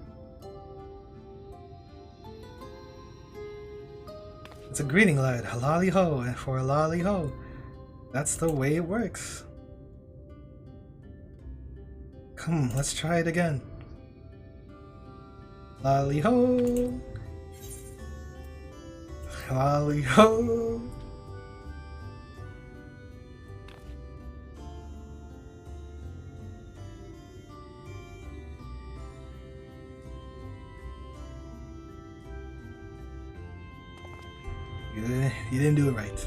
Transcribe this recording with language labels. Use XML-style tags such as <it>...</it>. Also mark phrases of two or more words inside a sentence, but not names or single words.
<en>It's a greeting, lad. A lolly ho, and for a lolly ho. That's the way it works. Come, let's try it again. Lolly ho! Lolly ho! You didn't do it right.</en>